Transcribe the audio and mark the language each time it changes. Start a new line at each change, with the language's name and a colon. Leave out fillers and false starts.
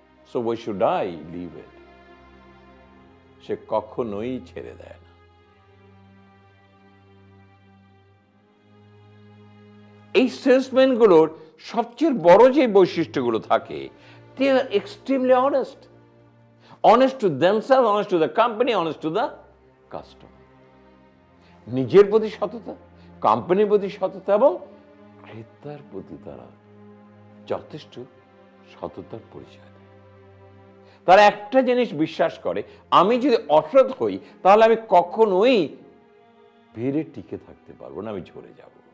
English: So why should I leave it?
Bangla: সে কখনোই ছেড়ে দেয় না। এই সেলসম্যানগুলোর সবচেয়ে বড় যে বৈশিষ্ট্যগুলো থাকে,
English: they are extremely honest. Honest to themselves, honest to the company, honest to the customer.
Bangla: নিজের প্রতি সততা, কোম্পানির প্রতি সততা এবং ক্রেতার প্রতি তারা যথেষ্ট সততার পরিচয় দেয়। তারা একটা জিনিস বিশ্বাস করে, আমি যদি অসৎ হই তাহলে আমি কখনোই ভিড়ে টিকে থাকতে পারবো না, আমি ঝরে যাব।